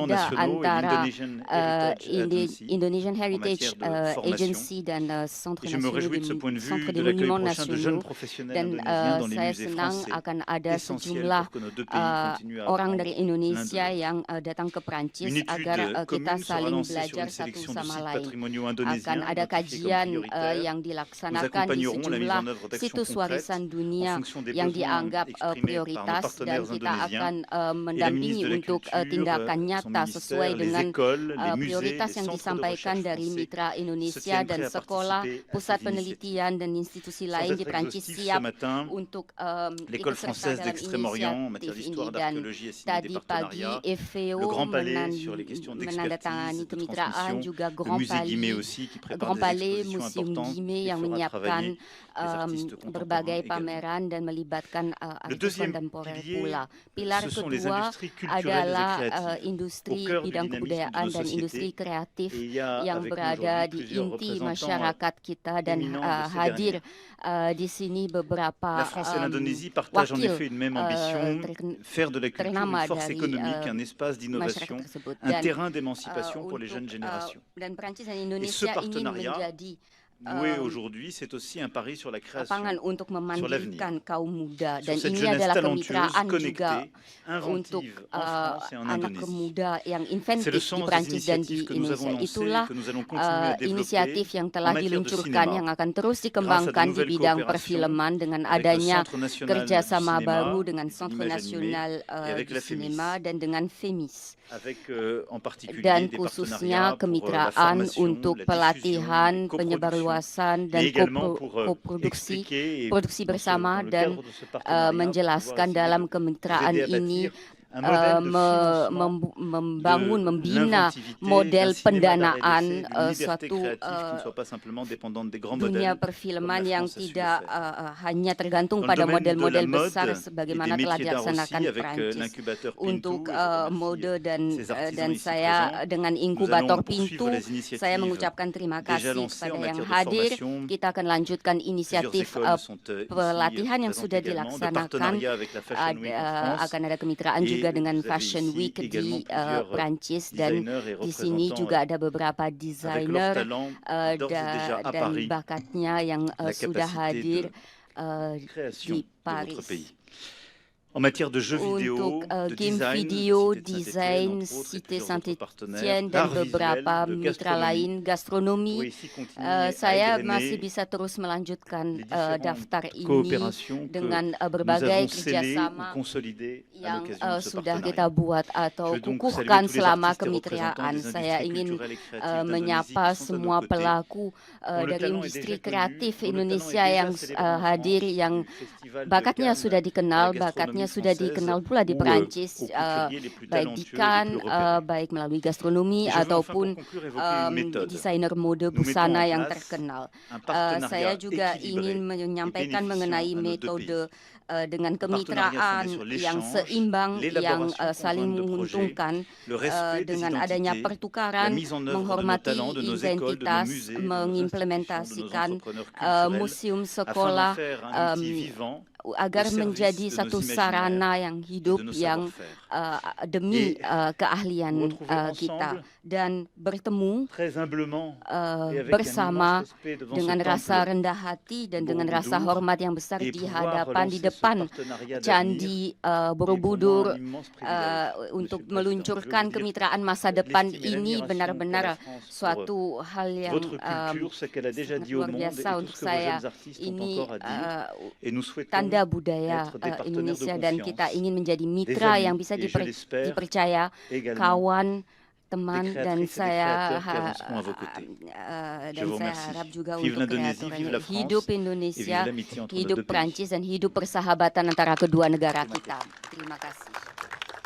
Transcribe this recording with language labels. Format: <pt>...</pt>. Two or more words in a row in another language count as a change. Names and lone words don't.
<id>ada</id> <fr>Nationaux et</fr> <id>antara</id> <fr>l'Indonesian Heritage Agency</fr> <id>Indonesian</id> <fr>en</fr> <id>Heritage</id> <fr>matière de formation.</fr> <id>Agency dan Centre</id> <fr>Et je me réjouis de ce point de</fr> <id>Centre</id> <fr>vue</fr> <id>des</id> <fr>de l'accueil</fr> <id>Monuments</id> <fr>prochain de jeunes</fr> <id>Nasionaux,</id> <fr>professionnels</fr> <id>dan</id> <fr>indonésiens dans les</fr> <id>saya</id> <fr>musées</fr> <id>senang</id> <fr>français,</fr> <id>akan ada</id> <fr>essentiel</fr> <id>sejumlah</id> <fr>pour que nos deux pays continuent à</fr> <id>orang</id> <fr>apprendre</fr> <id>dari</id> <fr>l'un</fr> <id>Indonesia</id> <fr>de l'autre.</fr> <id>yang datang ke Prancis</id> <fr>Une étude</fr> <id>agar kita</id> <fr>commune sera</fr> <id>saling</id> <fr>lancée sur</fr> <id>belajar</id> <fr>une</fr> <id>satu</id> <fr>sélection de</fr> <id>sama</id> <fr>sites</fr> <id>lain.</id> <fr>patrimoniaux</fr> <id>Akan</id> <fr>indonésiens</fr> <id>ada</id> <fr>identifiés comme</fr> <id>kajian</id> <fr>prioritaires.</fr> <id>yang</id> <fr>Nous</fr> <id>dilaksanakan di</id> <fr>accompagnerons la mise</fr> <id>sejumlah</id> <fr>en œuvre d'actions</fr> <id>situs warisan</id> <fr>concrètes</fr> <id>dunia</id> <fr>en fonction des</fr> <id>yang</id> <fr>besoins</fr> <id>dianggap</id> <fr>exprimés par nos</fr> <id>prioritas, dan</id> <fr>partenaires</fr> <id>kita akan</id> <fr>indonésiens. Et la</fr> <id>mendampingi</id> <fr>ministre de la</fr> <id>untuk</id> <fr>Culture,</fr> <id>tindakan</id> <fr>son</fr> <id>nyata sesuai</id> <fr>ministère, les</fr> <id>dengan</id> <fr>écoles, les musées,</fr> <id>prioritas</id> <fr>les</fr> <id>yang</id> <fr>centres de</fr> <id>disampaikan</id> <fr>recherche</fr> <id>dari</id> <fr>français</fr> <id>mitra</id> <fr>se</fr> <id>Indonesia</id> <fr>tiennent</fr> <id>dan</id> <fr>prêts à</fr> <id>sekolah,</id> <fr>participer à</fr> <id>pusat</id> <fr>ces</fr> <id>penelitian dan institusi</id> <fr>Sans</fr> <id>lain di</id> <fr>être</fr> <id>Prancis</id> <fr>exhaustif, ce</fr> <id>siap</id> <fr>matin,</fr> <id>untuk</id> <fr>l'École</fr> <id>ikut serta</id> <fr>française</fr> <id>dalam</id> <fr>d'Extrême-Orient en matière</fr> <id>inisiatif</id> <fr>d'histoire</fr> <id>ini.</id> <fr>et</fr> <id>Dan</id> <fr>d'archéologie a signé des</fr> <id>tadi pagi</id> <fr>partenariats.</fr> <id>FVO</id> <fr>Le Grand Palais sur les questions</fr> <id>menandatangani</id> <fr>d'expertise, de</fr> <id>kemitraan,</id> <fr>transmission.</fr> <id>juga</id> <fr>Le</fr> <id>Grand</id> <fr>musée Guimet</fr> <id>Palais,</id> <fr>aussi qui prépare</fr> <id>Grand</id> <fr>des</fr> <id>Palais,</id> <fr>expositions</fr> <id>Museum</id> <fr>importantes</fr> <id>Guimet</id> <fr>et</fr> <id>yang</id> <fr>fera</fr> <id>menyiapkan</id> <fr>travailler les artistes</fr> <id>berbagai</id> <fr>contemporains également.</fr> <id>pameran dan melibatkan</id> <fr>Le</fr> <id>artis</id> <fr>deuxième</fr> <id>kontemporer</id> <fr>pilier,</fr> <id>pula. Pilar</id> <fr>ce sont les</fr> <id>kedua</id> <fr>industries culturelles</fr> <id>adalah</id> <fr>et créatives</fr> <id>industri</id> <fr>au cœur du</fr> <id>bidang</id> <fr>dynamisme de</fr> <id>kebudayaan</id> <fr>nos</fr> <id>dan industri</id> <fr>sociétés.</fr> <id>kreatif</id> <fr>Et il y a</fr> <id>yang</id> <fr>avec nous</fr> <id>berada</id> <fr>aujourd'hui</fr> <id>di</id> <fr>plusieurs</fr> <id>inti</id> <fr>représentants</fr> <id>masyarakat kita, dan</id> <fr>éminents de ces</fr> <id>hadir</id> <fr>dernières.</fr> <id>di sini beberapa</id> <fr>La France et l'Indonésie partagent en</fr> <id>wakil</id> <fr>effet une même ambition, faire de la culture</fr> <id>ternama</id> <fr>une force</fr> <id>dari</id> <fr>économique, un espace</fr> <id>masyarakat</id> <fr>d'innovation,</fr> <id>tersebut,</id> <fr>un</fr> <id>dan</id> <fr>terrain d'émancipation pour les</fr> <id>untuk,</id> <fr>jeunes générations.</fr> <id>dan Prancis dan</id> <fr>ce</fr> <id>Indonesia ingin</id> <fr>partenariat</fr> <id>menjadi</id> <fr>Noué aujourd'hui, c'est aussi un pari sur la création,</fr> <id>lapangan untuk</id> <fr>sur</fr> <id>memandirikan</id> <fr>l'avenir.</fr> <id>kaum muda,</id> <fr>Sur</fr> <id>dan</id> <fr>cette</fr> <id>ini</id> <fr>jeunesse</fr> <id>adalah</id> <fr>talentueuse,</fr> <id>kemitraan juga</id> <fr>connectée,</fr> <id>untuk</id> <fr>inventive en France et en</fr> <id>anak</id> <fr>Indonésie.</fr> <id>muda yang</id> <fr>C'est le</fr> <id>inventif di</id> <fr>sens des</fr> <id>Prancis dan di</id> <fr>initiatives que nous avons</fr> <id>Indonesia.</id> <fr>lancées,</fr> <id>Itulah</id> <fr>que nous allons continuer à développer</fr> <id>inisiatif yang telah</id> <fr>en matière de</fr> <id>diluncurkan</id> <fr>cinéma,</fr> <id>yang akan terus</id> <fr>grâce à de</fr> <id>dikembangkan di</id> <fr>nouvelles</fr> <id>bidang</id> <fr>coopérations</fr> <id>perfilman dengan</id> <fr>avec le</fr> <id>adanya</id> <fr>Centre national du</fr> <id>kerjasama</id> <fr>cinéma</fr> <id>baru</id> <fr>et</fr> <id>dengan</id> <fr>de</fr> <id>Centre</id> <fr>l'image animée</fr> <id>Nasional</id> <fr>et avec</fr> <id>di</id> <fr>la FEMIS.</fr> <id>Sinema dan dengan FEMIS.</id> <fr>avec en particulier</fr> <id>Dan</id> <fr>des</fr> <id>khususnya</id> <fr>partenariats pour la</fr> <id>kemitraan</id> <fr>formation,</fr> <id>untuk</id> <fr>la diffusion,</fr> <id>pelatihan,</id> <fr>les coproductions,</fr> <id>penyebarluasan,</id> <fr>mais</fr> <id>dan</id> <fr>également pour</fr> <id>koproduksi,</id> <fr>expliquer et</fr> <id>produksi</id> <fr>dans</fr> <id>bersama,</id> <fr>le</fr> <id>dan</id> <fr>cadre de ce partenariat,</fr> <id>menjelaskan</id> <fr>pouvoir essayer</fr> <id>dalam</id> <fr>de</fr> <id>kemitraan</id> <fr>vous aider à</fr> <id>ini</id> <fr>bâtir Un modèle de financement</fr> <id>membangun,</id> <fr>de</fr> <id>membina</id> <fr>l'inventivité,</fr> <id>model</id> <fr>d'un cinéma</fr> <id>pendanaan</id> <fr>d'arrêt d'essai, d'une liberté</fr> <id>suatu</id> <fr>créative qui ne soit pas simplement dépendante des grands</fr> <id>dunia</id> <fr>modèles,</fr> <id>perfilman</id> <fr>comme la</fr> <id>yang</id> <fr>France a su le</fr> <id>tidak</id> <fr>faire.</fr> <id>hanya tergantung</id> <fr>Dans le</fr> <id>pada</id> <fr>domaine de la</fr> <id>model-model</id> <fr>mode</fr> <id>besar</id> <fr>et des</fr> <id>sebagaimana telah</id> <fr>métiers d'art</fr> <id>dilaksanakan</id> <fr>aussi, avec</fr> <id>Prancis.</id> <fr>l'incubateur</fr> <id>Untuk</id> <fr>Pintou, et je remercie</fr> <id>mode</id> <fr>ces artisans</fr> <id>dan</id> <fr>ici</fr> <id>saya</id> <fr>présents.</fr> <id>dengan</id> <fr>Nous</fr> <id>inkubator</id> <fr>allons poursuivre</fr> <id>Pintu,</id> <fr>les initiatives</fr> <id>saya mengucapkan terima</id> <fr>déjà</fr> <id>kasih</id> <fr>lancées en</fr> <id>kepada yang</id> <fr>matière de</fr> <id>hadir.</id> <fr>formation.</fr> <id>Kita akan lanjutkan</id> <fr>Plusieurs</fr> <id>inisiatif</id> <fr>écoles sont ici</fr> <id>pelatihan yang</id> <fr>présentes</fr> <id>sudah</id> <fr>également, de</fr> <id>dilaksanakan.</id> <fr>partenariat avec la Fashion Week en France.</fr> <id>Akan ada kemitraan</id> <fr>Et</fr> <id>juga dengan</id> <fr>vous avez</fr> <id>Fashion</id> <fr>ici</fr> <id>Week</id> <fr>également</fr> <id>di</id> <fr>plusieurs</fr> <id>Prancis, dan</id> <fr>designers et</fr> <id>di sini</id> <fr>représentants</fr> <id>juga ada beberapa</id> <fr>avec leur</fr> <id>desainer</id> <fr>talent d'ores et déjà à</fr> <id>dan</id> <fr>Paris,</fr> <id>bakatnya yang</id> <fr>la</fr> <id>sudah</id> <fr>capacité</fr> <id>hadir</id> <fr>de création</fr> <id>di</id> <fr>de votre</fr> <id>Paris.</id> <fr>pays. En matière de jeux vidéo,</fr> <id>Untuk</id> <fr>de</fr> <id>game</id> <fr>design,</fr> <id>video,</id> <fr>Cité de Saint-Étienne,</fr> <id>desain,</id> <fr>entre autres, et</fr> <id>Cité</id> <fr>plusieurs autres partenaires,</fr> <id>Saint-Étienne, dan</id> <fr>d'art visuel,</fr> <id>beberapa</id> <fr>de</fr> <id>mitra</id> <fr>gastronomie,</fr> <id>lain, gastronomi.</id> <fr>pourrait ici continuer à</fr> <id>Saya</id> <fr>égrener</fr> <id>masih bisa terus melanjutkan</id> <fr>les différentes</fr> <id>daftar ini</id> <fr>coopérations que</fr> <id>dengan</id> <fr>nous</fr> <id>berbagai</id> <fr>avons scellées ou</fr> <id>kerjasama</id> <fr>consolidées à</fr> <id>yang</id> <fr>l'occasion de ce</fr> <id>sudah kita</id> <fr>partenariat.</fr> <id>buat atau</id> <fr>Je veux donc</fr> <id>kukuhkan</id> <fr>saluer tous les</fr> <id>selama</id> <fr>artistes et</fr> <id>kemitraan.</id> <fr>représentants des</fr> <id>Saya</id> <fr>industries</fr> <id>ingin</id> <fr>culturelles et créatives d'Indonésie</fr> <id>menyapa</id> <fr>qui sont à nos</fr> <id>semua</id> <fr>côtés.</fr> <id>pelaku</id> <fr>Dont le</fr> <id>dari</id> <fr>talent est</fr> <id>industri</id> <fr>déjà connu,</fr> <id>kreatif</id> <fr>dont le talent</fr> <id>Indonesia</id> <fr>est déjà</fr> <id>yang</id> <fr>célébré en</fr> <id>hadir,</id> <fr>France,</fr> <id>yang</id> <fr>du Festival de</fr> <id>bakatnya</id> <fr>Cannes</fr> <id>sudah</id> <fr>à</fr> <id>dikenal,</id> <fr>la</fr> <id>bakatnya</id> <fr>gastronomie</fr> <id>sudah</id> <fr>française,</fr> <id>dikenal pula di</id> <fr>ou</fr> <id>Perancis,</id> <fr>aux couturiers les plus</fr> <id>baik di</id> <fr>talentueux et les</fr> <id>Cannes,</id> <fr>plus repérés.</fr> <id>baik melalui gastronomi</id> <fr>Et je veux enfin</fr> <id>ataupun</id> <fr>pour conclure évoquer une méthode.</fr> <id>desainer mode</id> <fr>Nous mettons</fr> <id>busana</id> <fr>en</fr> <id>yang</id> <fr>place</fr> <id>terkenal.</id> <fr>un partenariat</fr> <id>Saya juga</id> <fr>équilibré</fr> <id>ingin</id> <fr>et</fr> <id>menyampaikan</id> <fr>bénéficiant</fr> <id>mengenai</id> <fr>à nos deux</fr> <id>metode</id> <fr>pays.</fr> <id>dengan</id> <fr>Un partenariat</fr> <id>kemitraan</id> <fr>fondé sur</fr> <id>yang</id> <fr>l'échange,</fr> <id>seimbang, yang</id> <fr>l'élaboration</fr> <id>saling</id> <fr>conjointe de projets,</fr> <id>menguntungkan,</id> <fr>le respect des</fr> <id>dengan adanya</id> <fr>identités,</fr> <id>pertukaran,</id> <fr>la mise en œuvre de nos</fr> <id>menghormati</id> <fr>talents, de nos écoles, de nos</fr> <id>identitas,</id> <fr>musées, de nos institutions, de nos</fr> <id>mengimplementasikan</id> <fr>entrepreneurs culturels,</fr> <id>museum</id> <fr>afin</fr> <id>sekolah</id> <fr>d'en faire un outil vivant</fr> <id>agar</id> <fr>au service</fr> <id>menjadi</id> <fr>de nos</fr> <id>satu</id> <fr>imaginaires</fr> <id>sarana yang</id> <fr>et</fr> <id>hidup</id> <fr>de nos</fr> <id>yang</id> <fr>savoir-faire.</fr> <id>demi</id> <fr>Et</fr> <id>keahlian</id> <fr>nous retrouver</fr> <id>kita,</id> <fr>ensemble</fr> <id>dan bertemu</id> <fr>très humblement et avec un</fr> <id>bersama</id> <fr>immense respect devant</fr> <id>dengan</id> <fr>ce</fr> <id>rasa</id> <fr>temple</fr> <id>rendah hati dan dengan</id> <fr>Borobudur,</fr> <id>rasa hormat yang besar</id> <fr>et</fr> <id>di</id> <fr>pouvoir</fr> <id>hadapan, di</id> <fr>relancer ce</fr> <id>depan</id> <fr>partenariat</fr> <id>Candi</id> <fr>d'avenir est pour moi</fr> <id>Borobudur,</id> <fr>un immense privilège,</fr> <id>untuk</id> <fr>Monsieur le Président.</fr> <id>meluncurkan</id> <fr>Je veux dire,</fr> <id>kemitraan masa depan</id> <fr>l'estime et</fr> <id>ini</id> <fr>l'admiration pour</fr> <id>benar-benar</id> <fr>la France, pour</fr> <id>suatu hal yang</id> <fr>votre culture, ce qu'elle a déjà</fr> <id>sangat</id> <fr>dit au</fr> <id>luar</id> <fr>monde et</fr> <id>biasa</id> <fr>tout</fr> <id>untuk</id> <fr>ce que vos</fr> <id>saya.</id> <fr>jeunes artistes ont</fr> <id>Ini</id> <fr>encore à dire. Et nous souhaitons</fr> <id>tanda budaya</id> <fr>être des partenaires de</fr> <id>Indonesia, dan kita</id> <fr>confiance,</fr> <id>ingin menjadi</id> <fr>des</fr> <id>mitra</id> <fr>amis,</fr> <id>yang bisa</id> <fr>et je l'espère</fr> <id>dipercaya,</id> <fr>également</fr> <id>kawan,</id> <fr>des</fr> <id>teman, dan</id> <fr>créatrices et des</fr> <id>saya</id> <fr>créateurs qui avanceront à vos côtés. Je</fr> <id>dan</id> <fr>vous</fr> <id>saya</id> <fr>remercie.</fr> <id>harap juga</id> <fr>Vive</fr> <id>untuk</id> <fr>l'Indonésie, vive la</fr> <id>kreatornya.</id> <fr>France,</fr> <id>Hidup</id> <fr>et vive</fr> <id>Indonesia,</id> <fr>l'amitié entre nos</fr> <id>hidup</id> <fr>deux pays.</fr> <id>Prancis, dan hidup persahabatan antara kedua negara kita. Terima kasih.</id>